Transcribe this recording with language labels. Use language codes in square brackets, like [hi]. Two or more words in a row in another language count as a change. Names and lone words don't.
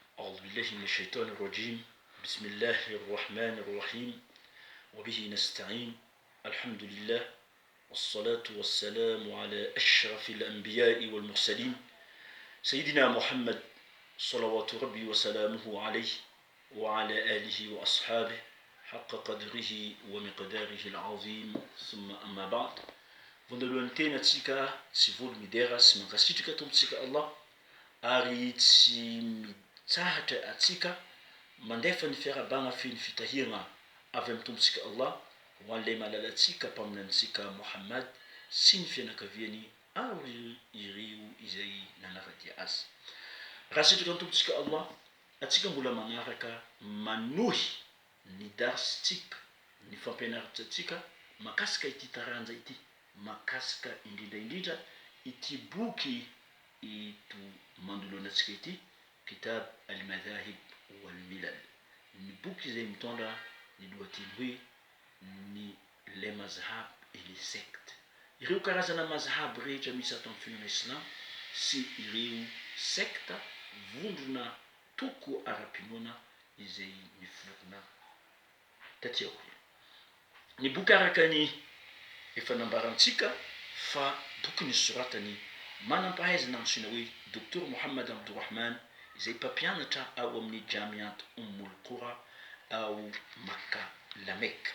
[ar] أعوذ بالله من الشيطان الرجيم بسم الله الرحمن الرحيم وبه نستعين الحمد لله والصلاة والسلام على أشرف الأنبياء والمرسلين سيدنا محمد صلوات ربي وسلامه عليه وعلى آله وأصحابه حق قدره ومقداره العظيم ثم أما بعد [mg] voandalohany tena tsika tsy voly midera sy mankasitrika tompontsika Allah ary tsy mitsahatra atsika mandefa ny fiarabagna feny fitahirana avy amin'ny tompontsika Allah ho an'ilay malalatsika mpaminantsika Muhammad sy ny fianakaviany ary ireo izay nanaradia azy. Raha sitraka ny tompontsika Allah, atsika mbola manaraka manohy ny darsitsika, ny fampianarantsika makasika ity taranja ity, makasika indrindra ity boky ito mandoloanantsika ity, [ar] كتاب المذاهب والملل. [mg] Ny boky izay mitondra ny lohateny hoe ny [fr] les mazhab et les sectes. [mg] Ireo karazana mazhab rehetra misy ato amin'ny fiangonana islam sy ireo secte vondrona toko ara-pinoana izay mivorona taty aoriana. Ny boky araka ny efa nambarantsika fa boky nisoratany manam-pahaizana antsoina hoe Dr Muhammad Abdurrahman izay mpampianatra ao amin'ny Jamiat Ummul Qura ao Makka la Mecque.